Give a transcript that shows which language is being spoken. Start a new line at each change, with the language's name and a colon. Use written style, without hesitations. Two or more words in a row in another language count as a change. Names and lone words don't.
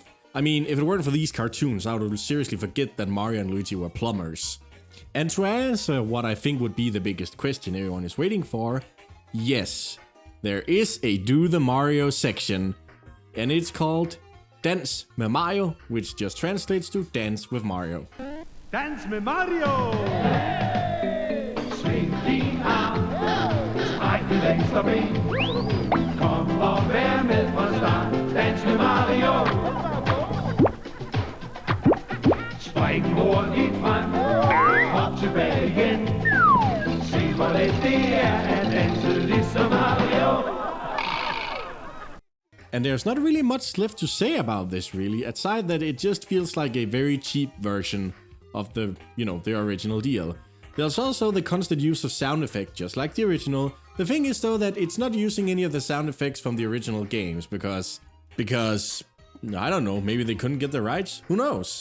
English: I mean, if it weren't for these cartoons, I would seriously forget that Mario and Luigi were plumbers. And to answer what I think would be the biggest question everyone is waiting for, yes, there is a Do the Mario section, and it's called Dans med Mario, which just translates to Dance with Mario.
Danish: Dans med Mario! Sving din arm, stræk dit venstre ben. Kom og vær med fra start, dans med Mario. Spring hurtigt frem, hop tilbage igen. Se hvor let det er at danse ligesom Mario.
English: And there's not really much left to say about this really, aside that it just feels like a very cheap version of the, the original deal. There's also the constant use of sound effects, just like the original. The thing is though that it's not using any of the sound effects from the original games because, I don't know, maybe they couldn't get the rights, who knows?